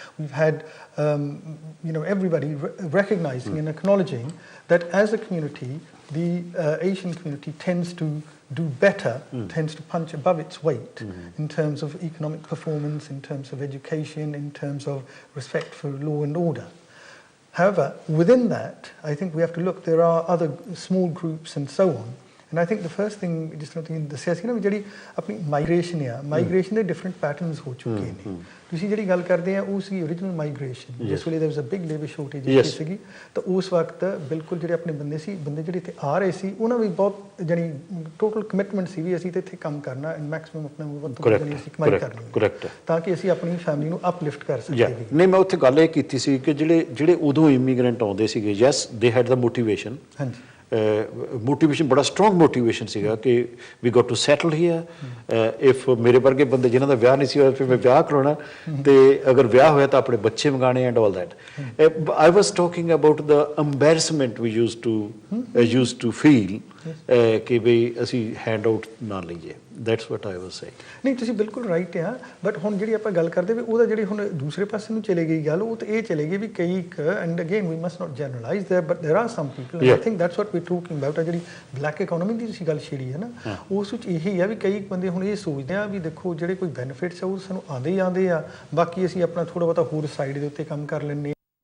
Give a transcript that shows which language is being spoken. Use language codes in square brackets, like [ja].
[en] We've had, you know, everybody recognizing and acknowledging that as a community, the Asian community tends to do better, tends to punch above its weight in terms of economic performance, in terms of education, in terms of respect for law and order. However, within that, I think we have to look, there are other small groups and so on. And I think the first thing, just something [pa] ਦੱਸਿਆ ਸੀ ਨਾ ਵੀ ਜਿਹੜੀ ਆਪਣੀ migration ਆ, migration ਦੇ different patterns ਹੋ ਚੁੱਕੇ ਨੇ. ਤੁਸੀਂ ਜਿਹੜੀ ਗੱਲ ਕਰਦੇ ਆ ਉਹ ਸੀ ਓਰੀਜਨਲ ਮਾਈਗ੍ਰੇਸ਼ਨ, ਜਿਸ ਵੇਲੇ [en] there was a big labor shortage [pa] ਸੀਗੀ, ਤਾਂ ਉਸ ਵਕਤ ਬਿਲਕੁਲ ਜਿਹੜੇ ਆਪਣੇ ਬੰਦੇ ਜਿਹੜੇ ਇੱਥੇ ਆ ਰਹੇ ਸੀ, ਉਹਨਾਂ ਵੀ ਬਹੁਤ ਜਾਨੀ ਟੋਟਲ ਕਮਿਟਮੈਂਟ ਸੀ ਵੀ ਅਸੀਂ ਤੇ ਇੱਥੇ ਕੰਮ ਕਰਨਾ ਐਂਡ ਮੈਕਸਿਮਮ ਆਪਣਾ ਵੱਧ ਤੋਂ ਵੱਧ ਅਸੀਂ ਕਮਾਈ ਕਰਨੀ, ਤਾਂ ਕਿ ਅਸੀਂ ਆਪਣੀ ਫੈਮਿਲੀ ਨੂੰ ਅਪਲਿਫਟ ਕਰ ਸਕੀਏ. ਨਹੀਂ, ਮੈਂ ਉੱਥੇ ਗੱਲ ਇਹ ਕੀਤੀ ਸੀ ਕਿ ਜਿਹੜੇ ਉਦੋਂ ਇਮੀਗ੍ਰੈਂਟ ਆਉਂਦੇ ਸੀਗੇ, ਯੈਸ ਦੇ ਹੈਡ ਦਾ ਮੋਟੀਵੇਸ਼ਨ. ਹਾਂਜੀ, motivation, ਬੜਾ strong motivation ਸੀਗਾ ਕਿ [en] we got to settle here. [pa] If ਮੇਰੇ ਵਰਗੇ ਬੰਦੇ ਜਿਨ੍ਹਾਂ ਦਾ ਵਿਆਹ ਨਹੀਂ ਸੀ ਹੋਇਆ, ਫਿਰ ਮੈਂ ਵਿਆਹ ਕਰਾਉਣਾ, ਤੇ ਅਗਰ ਵਿਆਹ ਹੋਇਆ ਤਾਂ ਆਪਣੇ ਬੱਚੇ ਮੰਗਾਣੇ [en] and all that. I was talking about the embarrassment we used to feel [pa] ਕਿ ਵੀ ਅਸੀਂ ਹੈਂਡ ਆਊਟ ਨਾ ਲਈਏ. [en] That's what I was saying. [pa] ਨਹੀਂ, ਤੁਸੀਂ ਬਿਲਕੁਲ ਰਾਈਟ ਆ, ਬਟ ਹੁਣ ਜਿਹੜੀ ਆਪਾਂ ਗੱਲ ਕਰਦੇ ਵੀ ਉਹਦਾ ਜਿਹੜੀ ਹੁਣ ਦੂਸਰੇ ਪਾਸੇ ਨੂੰ ਚਲੇ ਗਈ ਗੱਲ, ਉਹ ਤਾਂ ਇਹ ਚਲੇ ਗਈ ਵੀ ਕਈ [en] And again we must not generalize there, but there are some people and I think that's what we talking about. [pa] ਆ ਜਿਹੜੀ ਬਲੈਕ ਇਕਨੋਮੀ ਦੀ ਤੁਸੀਂ ਗੱਲ ਛੇੜੀ ਹੈ ਨਾ, ਉਸ ਵਿੱਚ ਇਹੀ ਆ ਵੀ ਕਈ ਬੰਦੇ ਹੁਣ ਇਹ ਸੋਚਦੇ ਆ ਵੀ ਦੇਖੋ ਜਿਹੜੇ ਕੋਈ ਬੈਨੀਫਿਟਸ ਆ ਉਹ ਸਾਨੂੰ ਆਉਂਦੇ ਹੀ ਆਉਂਦੇ ਆ, ਬਾਕੀ ਅਸੀਂ ਆਪਣਾ ਥੋੜ੍ਹਾ ਬਹੁਤਾ ਹੋਰ ਸਾਈਡ ਦੇ ਉੱਤੇ ਕੰਮ ਕਰ ਲੈਂਦੇ ਹਾਂ.